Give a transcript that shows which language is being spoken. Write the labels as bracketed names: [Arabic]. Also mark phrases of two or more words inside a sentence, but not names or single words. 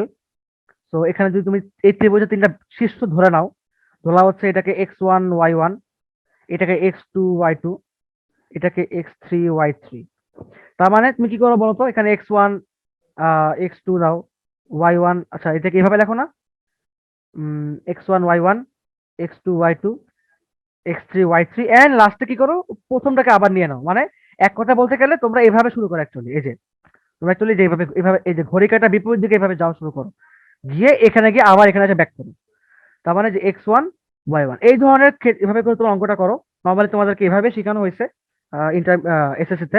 [Bangla] তো এখানে যদি তুমি এই ত্রিভুজের তিনটা শীর্ষ ধরে নাও, ধরা হচ্ছে এটাকে x1 y1, এটাকে x2 y2, এটাকে x3 y3। তার মানে তুমি কি করো বলতো, এখানে x1 x2 দাও, y1, আচ্ছা এটাকে এইভাবে লেখো না, x1 y1, x2 y2, x3 y3, [English] and lastে [Bangla] কি করো, প্রথমটাকে আবার নিয়ে নাও। মানে এক কথা বলতে গেলে তোমরা এইভাবে শুরু করো অ্যাকচুয়ালি। এই যে তোমরা অ্যাকচুয়ালি যে এইভাবে এই যে ঘড়ি কাঁটা বিপরীত দিকে এইভাবে যাওয়া শুরু করো, গিয়ে এখানে গিয়ে আবার এখানে এসে ব্যাক করো। তার মানে যে x1 y1 এই ধরনের এভাবে করে তোমরা অঙ্কটা করো। নর্মালি তোমাদেরকে এভাবে শেখানো হয়েছে ইন্টার এসএসসি তে।